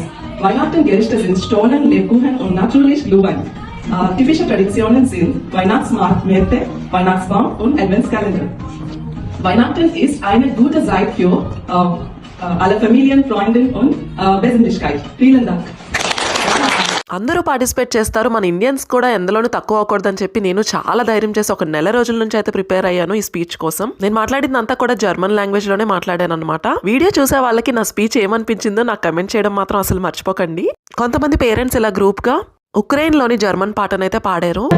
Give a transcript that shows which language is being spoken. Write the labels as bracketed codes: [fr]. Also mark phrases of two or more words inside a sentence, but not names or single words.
[de] Weihnachtengerichte sind Stollen, Lebkuchen und natürlich Glühwein. Typische Traditionen sind Weihnachtsmärkte, Weihnachtsbaum und Adventskalender. Weihnachten ist eine gute Zeit für alle Familien, Freunde und Besinnlichkeit. Vielen Dank. [te] అందరూ పార్టిసిపేట్ చేస్తారు, మన ఇండియన్స్ కూడా ఎందులోనూ తక్కువ అవ్వకూడదని చెప్పి నేను చాలా ధైర్యం చేసి ఒక నెల రోజుల నుంచి అయితే ప్రిపేర్ అయ్యాను ఈ స్పీచ్ కోసం. నేను మాట్లాడిందంతా కూడా [en] German language [te] లోనే మాట్లాడాను అనమాట. వీడియో చూసే వాళ్ళకి నా స్పీచ్ ఏమనిపించిందో నాకు కమెంట్ చేయడం మాత్రం అసలు మర్చిపోకండి. కొంతమంది పేరెంట్స్ ఇలా గ్రూప్ గా ఉక్రెయిన్ లోని జర్మన్ పాటనైతే పాడారు.